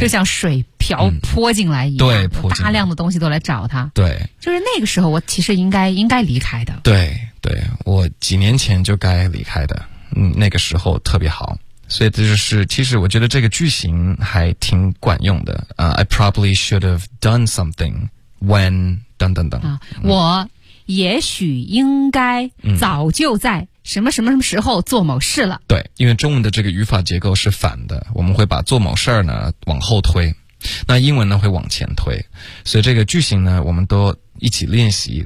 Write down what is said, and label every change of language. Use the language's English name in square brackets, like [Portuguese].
[Chinese] 就像水泼进来一样，对，大量的东西都来找他。对，就是那个时候，我其实应该离开的。对对，我几年前就该离开的，那个时候特别好，所以这就是其实我觉得这个句型还挺管用的。 [English] I probably should have done something when [Chinese] 等等等啊，我也许应该早就在什么什么什么时候做某事了。对，因为中文的这个语法结构是反的，我们会把做某事儿呢往后推，那英文呢会往前推，所以这个句型呢我们都一起练习。